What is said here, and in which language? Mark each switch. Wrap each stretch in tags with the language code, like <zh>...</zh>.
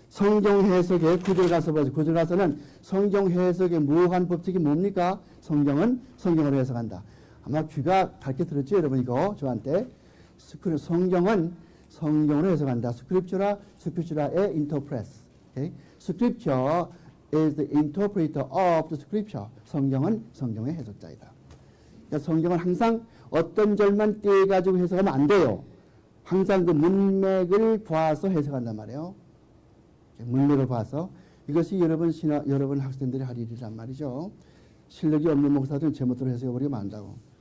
<ko>성경 해석의 구절 가서 보세요. 구절 가서는 성경 해석의 무한 법칙이 뭡니까? 성경은 성경으로 해석한다. 아마 귀가 밝게 들었죠, 여러분 이거 저한테. 성경은 성경으로 해석한다. 스크립처라의</ko> <en>interprets. Okay? Scripture is the interpreter of the scripture.</en> <ko>성경은 성경의 해석자이다. 그러니까 성경은 항상 어떤 절만 떼가지고 해석하면 안 돼요. 항상 그 문맥을 봐서 해석한단 말이에요. 문맥을 봐서. 이것이 여러분 학생들이 할 일이란 말이죠. 실력이 없는 목사들은 제멋대로 해석해버리면 안다고.</ko>